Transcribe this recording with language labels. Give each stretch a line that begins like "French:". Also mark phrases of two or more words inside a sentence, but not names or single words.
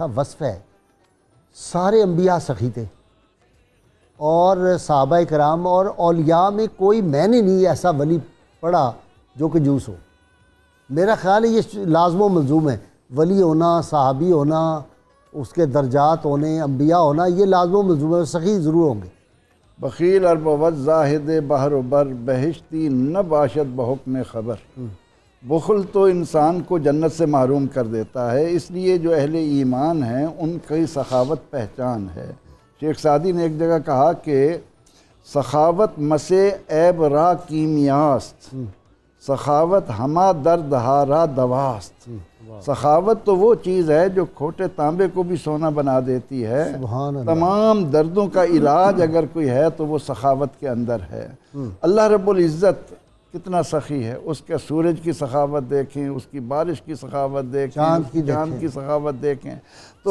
Urdu: وصف ہے، سارے انبیاء سخی تھے، اور صحابہ کرام اور اولیاء میں کوئی میں نے نہیں ایسا ولی پڑھا جو کنجوس ہو۔ میرا خیال ہے یہ لازم و ملزوم ہے، ولی ہونا، صحابی ہونا، اس کے درجات ہونے، انبیاء ہونا، یہ لازم و ملزوم ہے، سخی ضرور ہوں گے۔
Persian: بخیل اور بود زاہد بحر و بر، بہشتی نہ باشد بحکم خبر۔
Urdu: بخل تو انسان کو جنت سے محروم کر دیتا ہے، اس لیے جو اہل ایمان ہیں ان کی سخاوت پہچان ہے۔ شیخ سعدی نے ایک جگہ کہا کہ
Persian: سخاوت مسے عیب را کیمیاست، سخاوت ہما درد ہارا دواست۔
Urdu: سخاوت تو وہ چیز ہے جو کھوٹے تانبے کو بھی سونا بنا دیتی ہے۔
Arabic: سبحان اللہ۔
Urdu: تمام دردوں کا علاج اگر کوئی ہے تو وہ سخاوت کے اندر ہے۔ اللہ رب العزت کتنا سخی ہے، اس کے سورج کی سخاوت دیکھیں، اس کی بارش کی سخاوت دیکھیں، چاند کی سخاوت دیکھیں، تو